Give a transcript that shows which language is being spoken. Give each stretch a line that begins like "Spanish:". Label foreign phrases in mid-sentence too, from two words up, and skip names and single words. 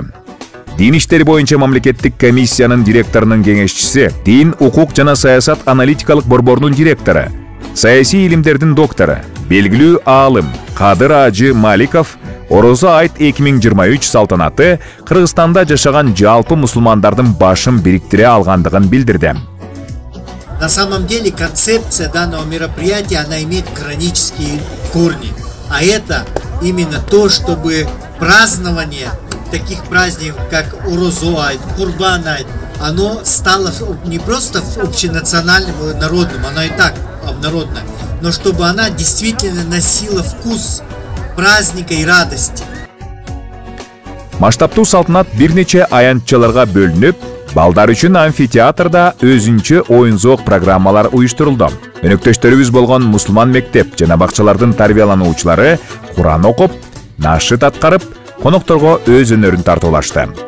Kyrgyz: Дин иштери боюнча мамлекеттик комиссиянын директорунун кеңешчиси, дин, укук жана саясат аналитикалык борборунун директору, саясий илимдердин доктору, белгилүү аалым Кадыр Ажы Маликов Орозо айт 2023 салтанаты Кыргызстанда жашаган жалпы мусулмандардын башын бириктире алгандыгын билдирди.
Russian: На самом деле концепция данного мероприятия, она имеет коранические корни. А это именно то, чтобы празднование таких праздников, как Орозо айт, Курбан айт, оно стало не просто общенациональным и народным, оно и так обнародно, но чтобы она действительно носила вкус праздника и радости.
Kyrgyz: Масштабтуу салтанат бир нече аянтчаларга бөлүнүп, балдар үчүн амфитеатрда өзүнчө оюн-зоок программалар уюштурулду. Өнөктөштөрүбүз болгон мусулман мектеп жана бакчалардын тарбиялануучулары Куран окуп, нашыт аткарып, конокторго өз өнөрүн тартуулашты.